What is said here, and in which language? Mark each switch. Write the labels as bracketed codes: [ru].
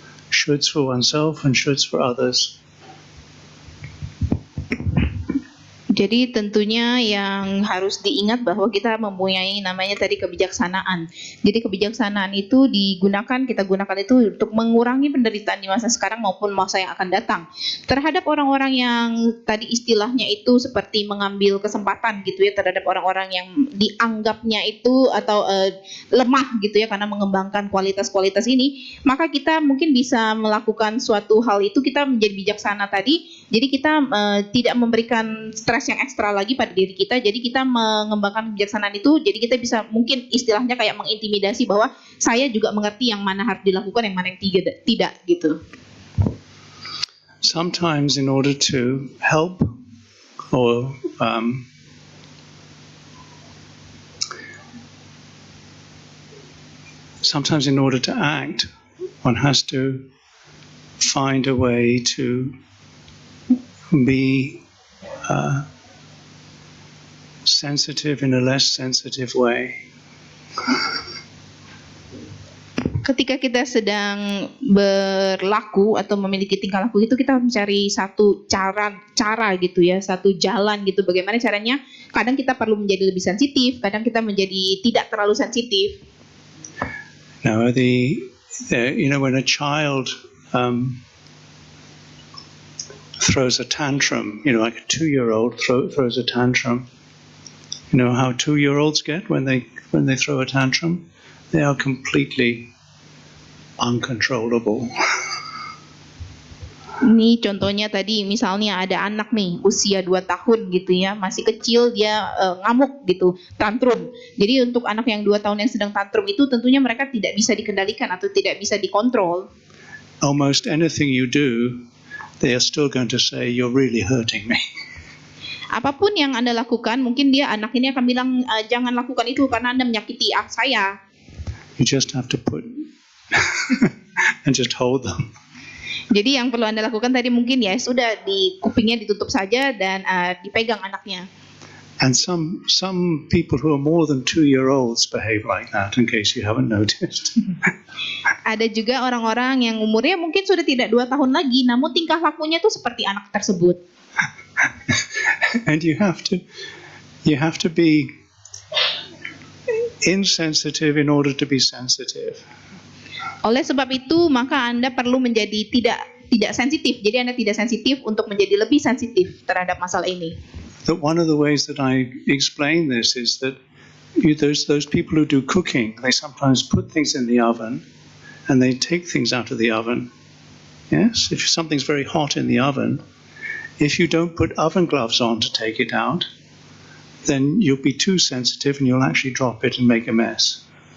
[en] Shoulds for oneself and shoulds for others. [id] Jadi tentunya yang harus diingat bahwa kita mempunyai namanya tadi kebijaksanaan. Jadi kebijaksanaan itu kita gunakan itu untuk mengurangi penderitaan di masa sekarang maupun masa yang akan datang. Terhadap orang-orang yang tadi istilahnya itu seperti mengambil kesempatan gitu ya, terhadap orang-orang yang dianggapnya itu atau lemah gitu ya karena mengembangkan kualitas-kualitas ini, maka kita mungkin bisa melakukan suatu hal itu, kita menjadi bijaksana tadi. Jadi kita tidak memberikan stres yang ekstra lagi pada diri kita. Jadi kita mengembangkan kebijaksanaan itu. Jadi kita bisa mungkin istilahnya kayak mengintimidasi bahwa saya juga mengerti yang mana harus dilakukan, yang mana yang tidak gitu. [en] Sometimes in order to help or sometimes in order to act, one has to find a way to be sensitive in a less sensitive way. [id] Ketika kita sedang berlaku atau memiliki tingkah laku itu, kita mencari satu cara gitu ya, satu jalan gitu. Bagaimana caranya? Kadang kita perlu menjadi lebih sensitif, kadang kita menjadi tidak terlalu sensitif. [en] Now, when a child throws a tantrum, like a 2-year-old throws a tantrum, You know how 2-year-olds get when they throw a tantrum? They are completely uncontrollable. [id] Ini contohnya tadi misalnya ada anak nih usia 2 tahun gitu ya, masih kecil dia ngamuk gitu, tantrum. Jadi untuk anak yang 2 tahun yang sedang tantrum itu tentunya mereka tidak bisa dikendalikan atau tidak bisa dikontrol. [en] Almost anything you do, they are still going to say, "You're really hurting me." [id] Apapun yang Anda lakukan, mungkin anak ini akan bilang jangan lakukan itu karena Anda menyakiti saya. [en] You just have to put and just hold them. [id] Jadi yang perlu Anda lakukan tadi mungkin ya sudah di kupingnya ditutup saja dan dipegang anaknya. [en] And some people who are more than 2-year-olds behave like that, in case you haven't noticed. [id] Ada juga orang-orang yang umurnya mungkin sudah tidak 2 tahun lagi, namun tingkah lakunya itu seperti anak tersebut. [en] And you have to be insensitive in order to be sensitive. [id] Oleh sebab itu, maka Anda perlu menjadi tidak sensitif. Jadi Anda tidak sensitif untuk menjadi lebih sensitif terhadap masalah ini. [en] That one of the ways that I explain this is that those people who do cooking, they sometimes put things in the oven and they take things out of the oven. Yes, if something's very hot in the oven, if you don't put oven gloves on to take it out, then you'll be too sensitive and you'll actually drop it and make a mess.